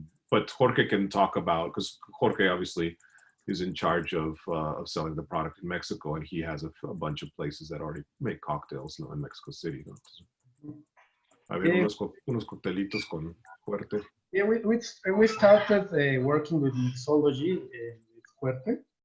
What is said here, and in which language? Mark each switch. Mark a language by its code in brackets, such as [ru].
[en] But Jorge can talk about, because Jorge obviously is in charge of selling the product in Mexico, and he has a bunch of places that already make cocktails, no, in Mexico City. No? [es] A ver, unos coctelitos con Fuerte. [en] Yeah, we started working with mixology with Fuerte.